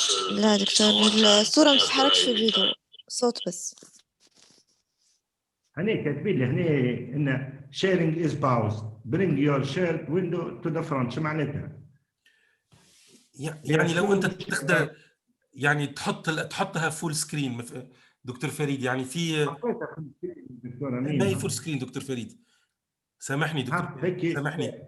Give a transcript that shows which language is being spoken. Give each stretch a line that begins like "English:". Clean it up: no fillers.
Arabic: لا دكتور الصورة ما تتحركش في الفيديو، صوت بس. هني كاتبين لي هني إن
English: sharing is paused. Bring your shared window to the front.
Arabic: شو معناتها؟ يعني لو أنت تقدر يعني تحطها فول سكرين دكتور فريد، يعني في ما هي فول سكرين دكتور فريد، سامحني دكتور فريد سامحني.